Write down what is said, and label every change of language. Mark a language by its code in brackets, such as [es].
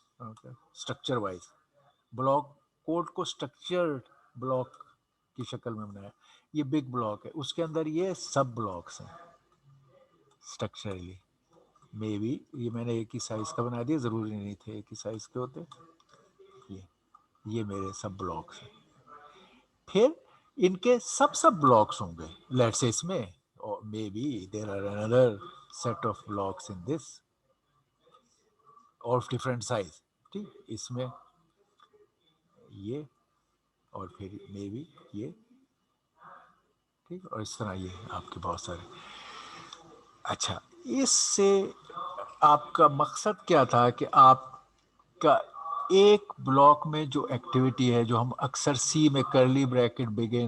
[ur] Structure wise block code کو structure block کی شکل میں بنایا, یہ بگ بلاک ہے, اس کے اندر یہ سب بلاکس ہیں اسٹرکچرلی. مے بی یہ میں نے ایک ہی سائز کا بنا دیا, ضروری نہیں تھے ایک ہی سائز کے ہوتے. یہ میرے سب بلاکس ہیں. پھر ان کے سب بلاکس ہوں گے لیٹس سے اس میں, [en] or maybe there are another set of blocks in this of different size. [ur] ٹھیک, اس میں یہ اور پھر مے بی یہ, ٹھیک, اور اس طرح یہ آپ کے بہت سارے. اچھا, اس سے آپ کا مقصد کیا تھا کہ آپ کا ایک بلاک میں جو ایکٹیویٹی ہے جو ہم اکثر سی میں کرلی بریکٹ